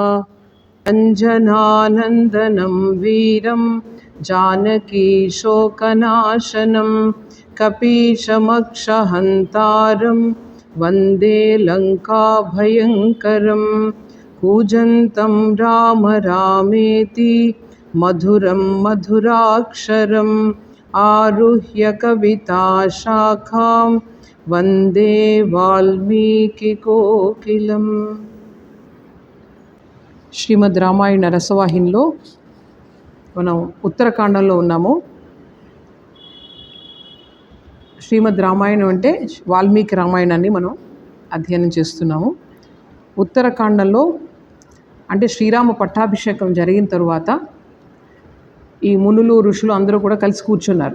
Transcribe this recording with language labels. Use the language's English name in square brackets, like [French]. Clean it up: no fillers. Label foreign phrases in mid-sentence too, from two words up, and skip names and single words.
[Sanskrit] अञ्जनानन्दनं वीरं जानकीशोकनाशनं कपीशमक्षहन्तारं वन्दे लङ्काभयङ्करं। कूजन्तं राम रामेति मधुरं मधुराक्षरम् आरुह्य कविताशाखां वन्दे वाल्मीकिकोकिलम्। [Telugu] శ్రీమద్ రామాయణ రసవాహినిలో మనం ఉత్తరకాండంలో ఉన్నాము. శ్రీమద్ రామాయణం అంటే వాల్మీకి రామాయణాన్ని మనం అధ్యయనం చేస్తున్నాము. ఉత్తరకాండంలో అంటే శ్రీరామ పట్టాభిషేకం జరిగిన తరువాత ఈ మునులు ఋషులు అందరూ కూడా కలిసి కూర్చున్నారు.